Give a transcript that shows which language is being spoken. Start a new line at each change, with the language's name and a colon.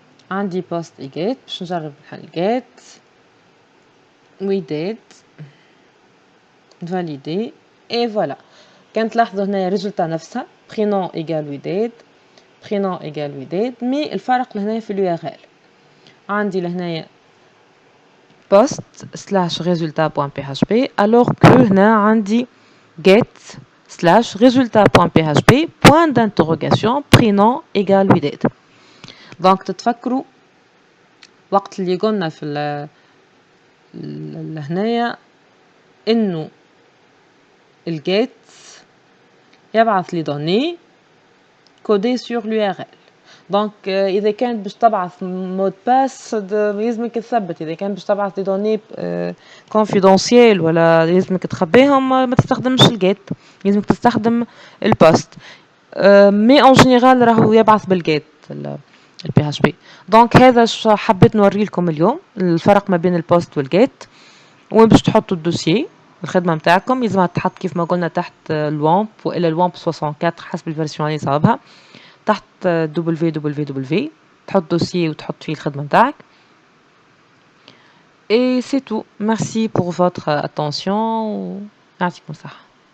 Arabic: عندي بوست اي جيت باش نجرب نحل جيت widate valider et voilà. كان تلاحظوا هنايا ريزولتا نفسها prénom égal widate prénom égal widate مي الفرق لهنايا في الURL. عندي لهنايا post slash resultat.php alors que هنا عندي get slash resultat.php point d'interrogation prénom égal widate. دونك تتفكروا وقت اللي قلنا في هنايا انه الجيت يبعث لي دوني كودي سور الURL. دونك اذا كانت باش تبعث مود باس لازمك تثبت. اذا كانت باش تبعث دي دوني كونفيدونسيال ولا لازمك تخبيهم ما تستخدمش الجيت لازمك تستخدم البوست. مي اون جينيرال راهو يبعث بالجيت البي اتش بي. دونك هذا حبيت نوري لكم اليوم الفرق ما بين البوست والجيت. وين باش تحطوا الدوسيي الخدمه نتاعكم لازم تحط كيف ما قلنا تحت الوامب والا الوامب 64 حسب الفيرسيون اللي صابها تحت www تحط دوسيي وتحط فيه الخدمه نتاعك.
French: Et c'est tout. Merci pour votre attention.
Arabic: يعطيكم الصحة.